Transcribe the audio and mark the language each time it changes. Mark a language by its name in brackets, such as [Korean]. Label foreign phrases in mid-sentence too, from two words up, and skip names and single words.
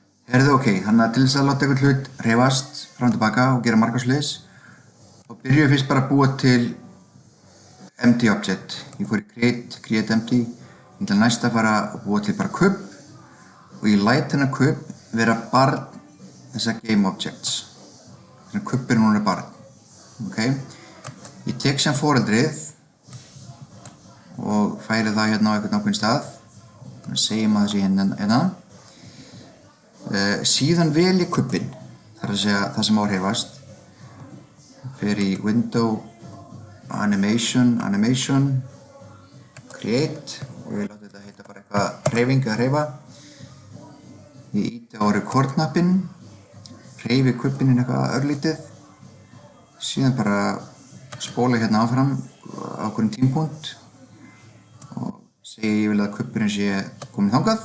[Icelandic] Heyrðu, ok, þannig að til þess að láta einhvern hlut hreyfast fram og tilbaka og gera margar svoleiðis, þá byrjum við fyrst bara að búa til [English] empty object. [Icelandic] Ég fór í [English] create empty, [Icelandic] ég ætla næst að fara að búa til bara kubb og ég læt þennan kubb vera barn þessa [English] game objects. [Icelandic] Þannig að kubb núna barn, ok? Ég tek sem foreldrið og færi það hérna á einhvern ákveðinn stað. Segjum að það sé hérna. Síðan vel ég kubbinn, þar að segja það sem á að hreyfast. Fer í [English] window, animation, create [Icelandic] og ég láti þetta heita bara eitthvað hreyfing eða hreyfa. Ég ýti á record-knappinn, hreyfi kubbinn eitthvað örlítið, síðan bara spóla hérna áfram á einhverjum tímapunkt og segi ég vil að kubburinn sé kominn þangað.